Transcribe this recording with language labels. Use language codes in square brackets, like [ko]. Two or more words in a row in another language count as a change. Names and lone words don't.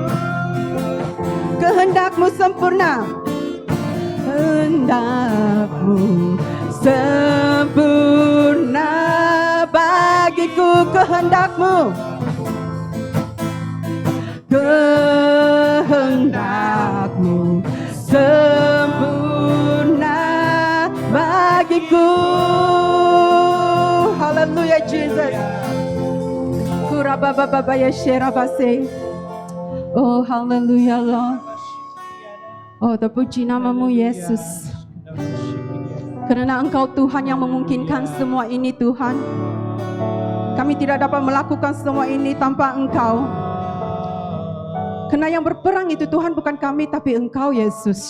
[id] Kehendak-Mu sempurna, kehendak-Mu sempurna bagiku. Kehendak-Mu, kehendak-Mu sempurna bagiku. Haleluya Jesus. Kurabababaya sherabase. [en] Oh haleluya Lord. [id] Oh terpuji nama-Mu Yesus, karena Engkau Tuhan yang memungkinkan semua ini Tuhan. Kami tidak dapat melakukan semua ini tanpa Engkau. Karena yang berperang itu Tuhan bukan kami tapi Engkau Yesus.